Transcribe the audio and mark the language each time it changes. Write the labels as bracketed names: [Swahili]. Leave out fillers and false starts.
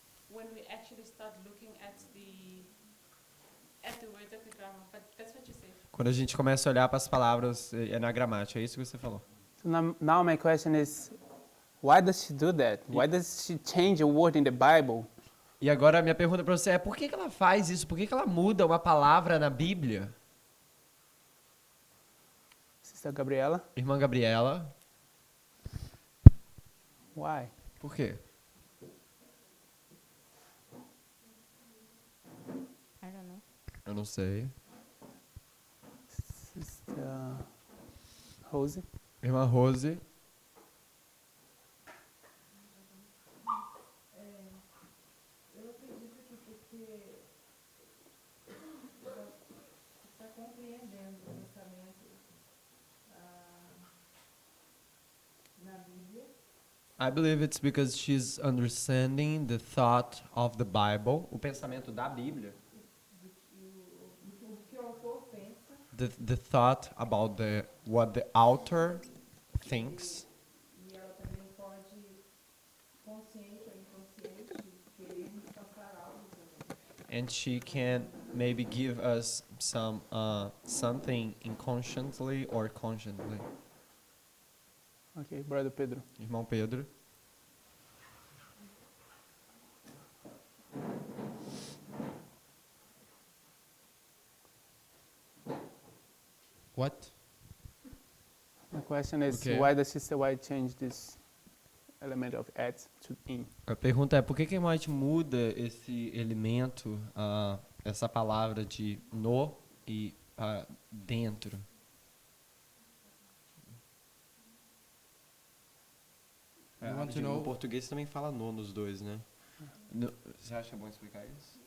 [English] when we actually start looking at the words of the grammar. But that's what you said. [Portuguese] quando a gente começa a olhar para as palavras na gramática. É isso que você falou. [English] So now my question is, why does she do that? Why does she change a word in the Bible? [Portuguese] E agora a minha pergunta para você é por que ela faz isso? Por que ela muda uma palavra na Bíblia? [English] Sister Gabriela, [Portuguese] Irmã Gabriela, [English] why? [Portuguese] por quê? [English] I don't know. [Portuguese] Eu não sei. [English] Sister Rose, [Portuguese] Irmã Rose, Eu acredito que porque está compreendendo o pensamento na Bíblia, [English] I believe it's because she's understanding the thought of the Bible, [Portuguese] o pensamento da Bíblia, do que o autor pensa, [English] the thought about what the author thinks, [Portuguese] e ela também pode, consciente ou inconsciente, querer nos passar algo também. [English] and she can maybe give us something inconsciently or consciently. okay, Brother Pedro. [Portuguese] Irmão Pedro. [English] What? My question is, Okay. why does Sister White change this element of at to in? A pergunta é por que a White muda esse elemento, essa palavra de no e dentro? You want to No know- [Portuguese] português também fala no nos dois, né? Você acha bom explicar isso?